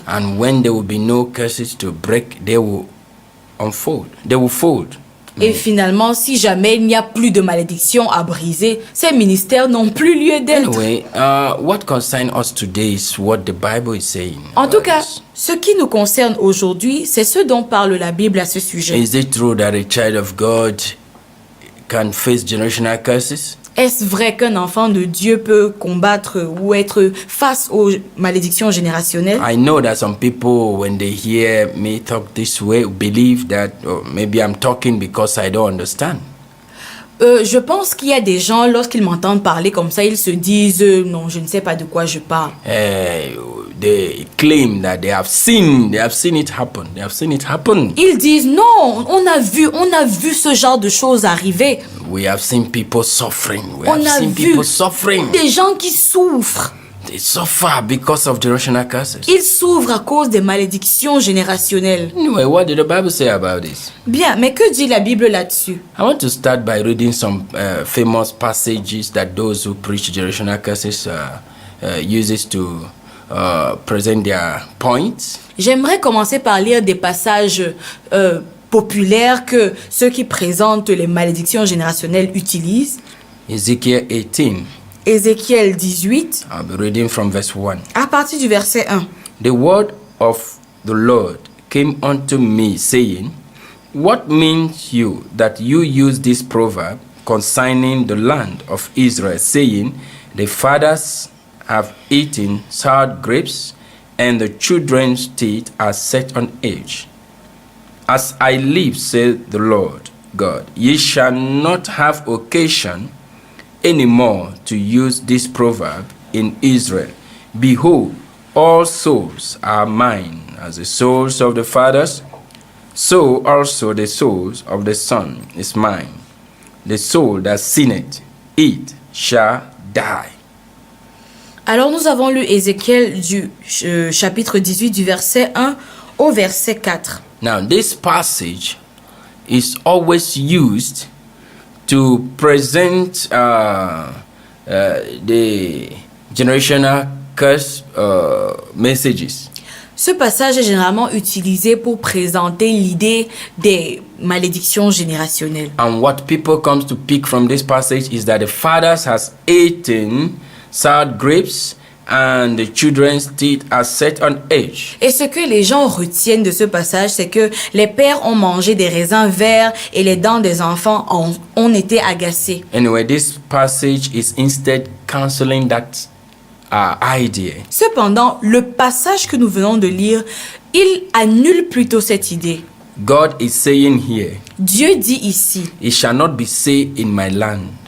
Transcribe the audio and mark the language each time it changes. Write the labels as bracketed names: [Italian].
[English] And when there will be no curses to break, they will unfold. They will fold. [French] Et finalement, si jamais il n'y a plus de malédictions à briser, ces ministères n'ont plus lieu d'être. [English] Anyway, what concerns us today is what the Bible is saying. [French] En tout cas, [English] Is [French] ce qui nous concerne aujourd'hui, c'est ce dont parle la Bible à ce sujet. [English] it true that a child of God can face generational curses? [French] Est-ce vrai qu'un enfant de Dieu peut combattre ou être face aux malédictions générationnelles? [English] I know that some people, when they hear me talk this way, believe that maybe I'm talking because I don't understand. [French] Je pense qu'il y a des gens, lorsqu'ils m'entendent parler comme ça, ils se disent non, je ne sais pas de quoi je parle. [English] They claim that they have seen it happen. They have seen it happen. [French] Ils disent non, on a vu ce genre de choses arriver. [English] We have seen people suffering. We [French] On [English] have a seen [French] vu [English] people suffering. [French] des gens qui souffrent. [English] they suffer because of generational curses. [French] Ils souffrent à cause des malédictions générationnelles. [English] Anyway, what did the Bible say about this? [French] Bien, mais que dit la Bible là-dessus? [English] I want to start by reading some famous passages that those who preach generational curses uses to present their points. [French] J'aimerais commencer par lire des passages populaires que ceux qui présentent les malédictions générationnelles utilisent. [English] Ezekiel 18. [French] Ézéchiel 18, [English] I'll be reading from verse 1. [French] à partir du verset 1. [English] The word of the Lord came unto me, saying, What means you that you use this proverb concerning the land of Israel, saying, The fathers have eaten sour grapes, and the children's teeth are set on edge? As I live, saith the Lord God, ye shall not have occasion any more to use this proverb in Israel. Behold, all souls are mine, as the souls of the fathers, so also the souls of the Son is mine. The soul that sinneth, it shall die. [French] Alors nous avons lu Ézéchiel du chapitre 18 du verset 1 au verset 4. [English] Now, this passage is always used to present the generational curse messages. [French] Ce passage est généralement utilisé pour présenter l'idée des malédictions générationnelles. [English] And what people comes to pick from this passage is that the fathers has eaten sour grapes and the children's teeth are set on edge. [French] Et ce que les gens retiennent de ce passage, c'est que les pères ont mangé des raisins verts et les dents des enfants ont été agacées. [English] Anyway, this passage is instead canceling that idea. [French] Cependant, le passage que nous venons de lire, il annule plutôt cette idée. [English] God is saying here, [French] Dieu dit ici, [English] it shall not be said in my land.